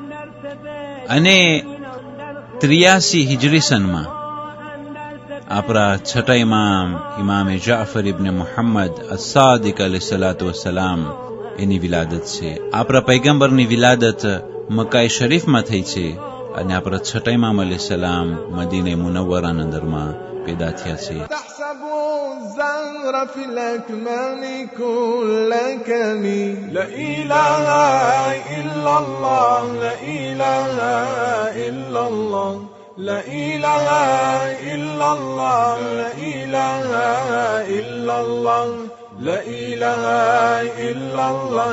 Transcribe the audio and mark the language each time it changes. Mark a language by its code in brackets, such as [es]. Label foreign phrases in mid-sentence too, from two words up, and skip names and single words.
[gu] અને 83 હિજરી સનમાં આપણા છઠ્ઠા ઇમામ ઇમામે જાફર ઇબ્ન મુહમ્મદ અસ-સાદિક [ar] عليه الصلاة والسلام [gu] એની વિલાદત છે. આપણા પૈગંબરની વિલાદત મક્કા શરીફમાં થઈ છે અને આપણા છઠ્ઠા ઇમામ અલૈહિસ્સલામ મદીને મુનવ્વરાના અંદરમાં પેદા થયા છે. [ar] الزهر في الأكمام كل كمي. لا إله إلا الله، لا إله إلا الله، لا إله إلا الله، لا إله إلا الله، لا إله إلا الله.